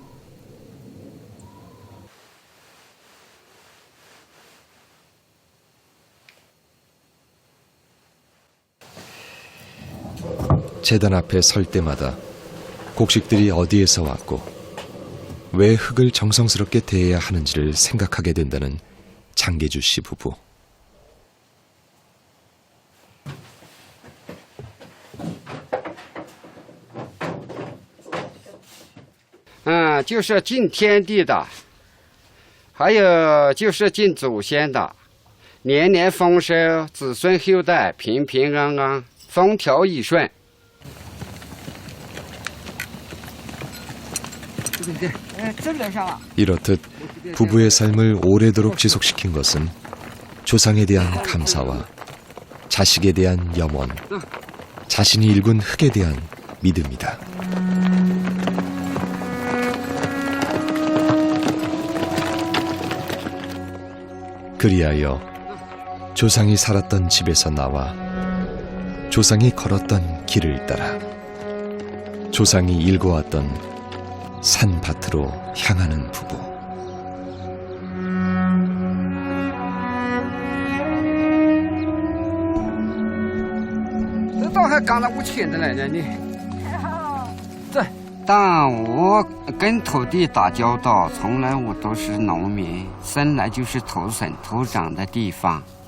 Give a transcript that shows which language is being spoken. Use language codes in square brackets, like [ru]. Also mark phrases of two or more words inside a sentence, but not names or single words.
[ko] 제단 앞에 설 때마다 곡식들이 어디에서 왔고 왜 흙을 정성스럽게 대해야 하는지를 생각하게 된다는 장계주 씨 부부. [zh] 就是敬天地的，还有就是敬祖先的，年年丰收，子孙后代平平安安，风调雨顺。 [ko] 이렇듯 부부의 삶을 오래도록 지속시킨 것은 조상에 대한 감사와 자식에 대한 염원, 자신이 일군 흙에 대한 믿음이다. 그리하여 조상이 살았던 집에서 나와 조상이 걸었던 길을 따라 조상이 일궈왔던 산밭으로 향하는 부부. [zh] 但我跟土地打交道，从来我都是农民，生来就是土生土长的地方。